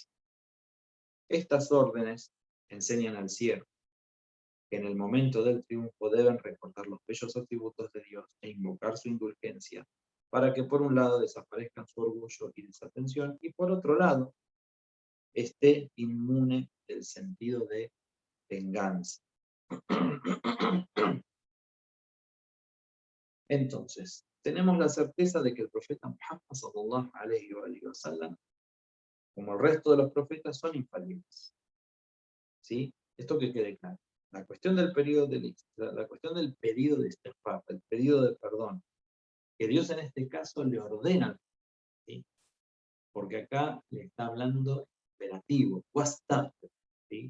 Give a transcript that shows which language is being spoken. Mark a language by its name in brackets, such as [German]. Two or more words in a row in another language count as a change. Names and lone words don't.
[Spanish] Estas órdenes enseñan al siervo que en el momento del triunfo deben recordar los bellos atributos de Dios e invocar su indulgencia para que por un lado desaparezcan su orgullo y desatención y por otro lado esté inmune del sentido de venganza. Entonces, tenemos la certeza de que el profeta Muhammad [Arabic] صلى الله عليه وسلم, [Spanish] como el resto de los profetas, son infalibles. ¿Sí? Esto que quede claro. La cuestión del pedido de istighfar, el pedido de perdón, que Dios en este caso le ordena, ¿sí? Porque acá le está hablando imperativo, ¿sí?